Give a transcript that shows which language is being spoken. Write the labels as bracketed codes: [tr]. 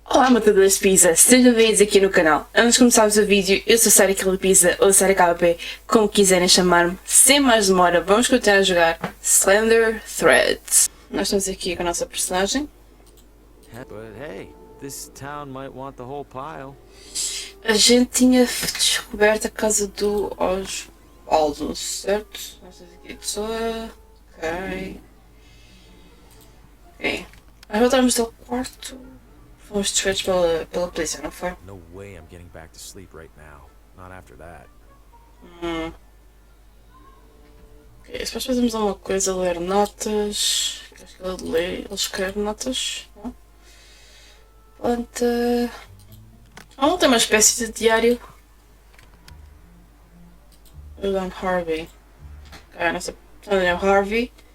[pt] Olá matadores de pizza, sejam bem-vindos aqui no canal. Antes de começarmos o vídeo, eu sou SaraKillerPizza ou SaraKP, como quiserem chamar-me. Sem mais demora, vamos continuar a jogar Slender Threads. Nós estamos aqui com a nossa personagem. [en] But hey, this town might want the whole pile. [pt] A gente tinha descoberto a casa do Osvaldo, certo? Nós estamos aqui de pessoa. Ok. Ok. Nós voltamos ao quarto. Fomos desfeitos pela polícia, não foi? [en] No way I'm getting back to sleep right now. Not after that. [pt] Ok, depois fazemos alguma coisa, ler notas. Acho que ele lê, ele escreve notas. Não? Planta. Não tem uma espécie de diário. O Dan Harvey. Ok, nossa personagem é o Harvey.